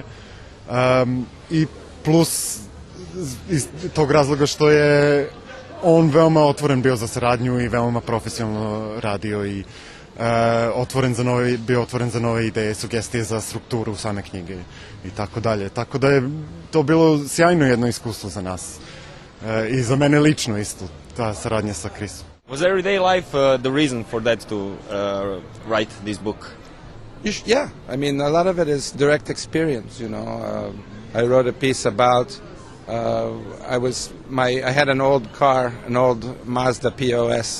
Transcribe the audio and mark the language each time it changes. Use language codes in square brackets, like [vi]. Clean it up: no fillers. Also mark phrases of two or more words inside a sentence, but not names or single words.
[sr] I plus iz tog razloga što je on veoma otvoren bio za saradnju i veoma profesionalno radio i bio otvoren za nove ideje, sugestije za strukturu same knjige i tako dalje. Tako da je to bilo sjajno jedno iskustvo za nas i za mene lično isto, ta saradnja sa Krisom. [en] Was everyday life the reason for that to write this book? Yeah, I mean, a lot of it is direct experience, I wrote a piece about, I had an old car, an old Mazda POS.